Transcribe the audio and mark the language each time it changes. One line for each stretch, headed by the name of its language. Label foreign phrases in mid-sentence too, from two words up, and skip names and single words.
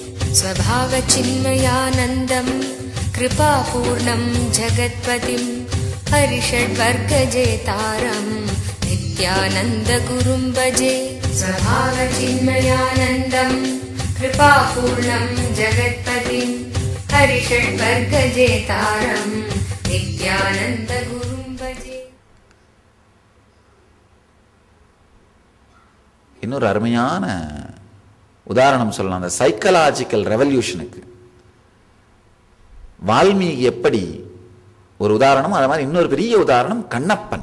Sanskrit: स्वभावचिन्मयानन्दं कृपापूर्णं जगत्पतिं हरिषड्वर्गजेतारं नित्यानन्दगुरुं भजे। स्वभावचिन्मयानन्दं कृपापूर्णं जगत्पतिं हरिषड्वर्गजेतारं नित्यानन्दगुरुं भजे.
Tamil: இன்னொரு அருமையான உதாரணம் சொல்லலாம். அந்த
English: psychological revolution
Tamil: வால்மீகி எப்படி ஒரு உதாரணம், அது மாதிரி இன்னொரு பெரிய உதாரணம் கண்ணப்பன்.